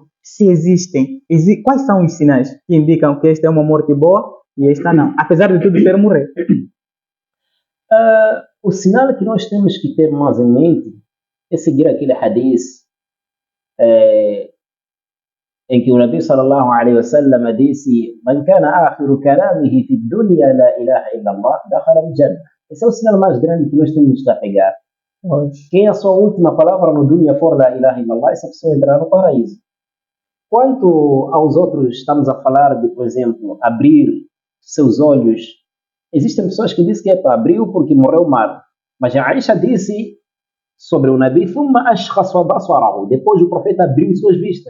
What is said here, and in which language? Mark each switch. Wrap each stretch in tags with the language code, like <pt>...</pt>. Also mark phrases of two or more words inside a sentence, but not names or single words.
<pt>Se existem, quais são os sinais que indicam que esta é uma morte boa e esta não? Apesar de tudo ser morrer. O sinal que nós temos que ter mais em mente é seguir aquele hadith em que o</pt> <ar>النبي صلى الله عليه وسلم</ar> <pt>disse:</pt> <ar>"من كان آخر كلامه في الدنيا لا إله إلا الله، دخل الجنة."</ar> <pt>Esse é o sinal mais grande que nós temos que pegar. Quem a sua última palavra no dunya for</pt> <ar>لا إله إلا الله,</ar> <pt>essa pessoa entrará no paraíso. Quanto aos outros, estamos a falar de, por exemplo, abrir seus olhos. Existem pessoas que dizem que é para abriu porque morreu mal. Mas a Aisha disse sobre o Nabi: depois o profeta abriu suas vistas.</pt>